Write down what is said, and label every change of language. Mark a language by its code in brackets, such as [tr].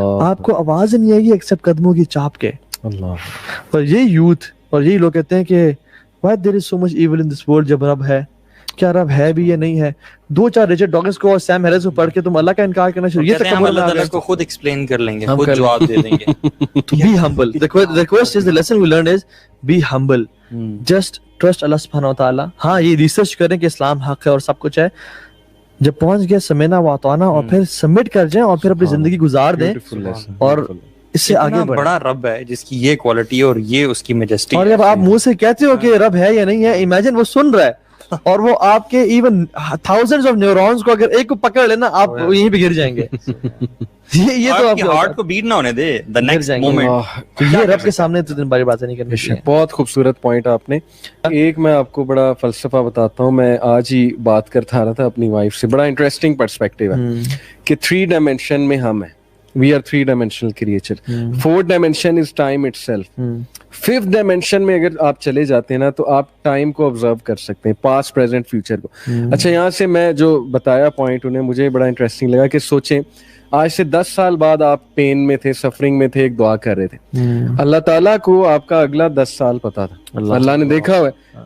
[ur] آپ کو آواز نہیں آئے گی ایکسپٹ قدموں کی چاپ کے. اور یہ یوتھ اور یہی لوگ کہتے ہیں کہ [en] why there is so much evil in this world. [ur] جب رب ہے کیا رب ہے بھی یا نہیں ہے؟ 2-4 ریچرڈ ڈاکنز کو اور سیم ہیرس کو پڑھ کے تم اللہ کا انکار کرنا شروع. یہ ہم اللہ تعالیٰ کو خود ایکسپلین کر لیں گے, خود جواب دے دیں گے. [en] Be humble. The request is, the lesson we learned is be humble. Just trust Allah subhanahu wa ta'ala. [ur] ہاں یہ ریسرچ کریں کہ اسلام حق ہے اور سب کچھ ہے. جب پہنچ گیا [ar] سمینا واتوانا [ur] اور پھر سبمٹ کر جائیں اور پھر اپنی زندگی گزار دیں اور اس سے آگے بڑھیں. بڑا رب ہے جس کی یہ کوالٹی اور یہ اس کی میجسٹی. اور جب آپ منہ سے کہتے ہو کہ رب ہے یا نہیں ہے, امیجن وہ سن رہا ہے اور وہ آپ کے ایون تھاؤزنڈز آف نیورونز کو اگر ایک کو پکڑ لینا آپ یہیں پہ گر جائیں گے. یہ تو آپ کے ہارٹ کو بیٹ نہ ہونے دے [en] the next moment. [ur] یہ رب کے سامنے تو دن باری باتیں نہیں کرنی چاہیے. بہت خوبصورت پوائنٹ آپ نے. ایک میں آپ کو بڑا فلسفہ بتاتا ہوں. میں آج ہی بات کرتا رہا تھا اپنی وائف سے. بڑا انٹرسٹنگ پرسپیکٹیو ہے کہ 3 ڈائمینشن میں ہم ہیں. [en] We are 3-dimensional creature. 4th dimension is time itself. [ur] 5th dimension میں اگر آپ چلے جاتے ہیں نا تو آپ ٹائم کو آبزرو کر سکتے ہیں, پاسٹ پریزنٹ فیوچر کو. اچھا یہاں سے میں جو بتایا پوائنٹ انہیں مجھے بڑا انٹرسٹنگ لگا کہ سوچیں آج سے 10 سال بعد آپ پین میں تھے, سفرنگ میں تھے, ایک دعا کر رہے تھے. اللہ تعالیٰ کو آپ کا اگلا 10 سال پتا تھا. اللہ نے دیکھا ہوا ہے.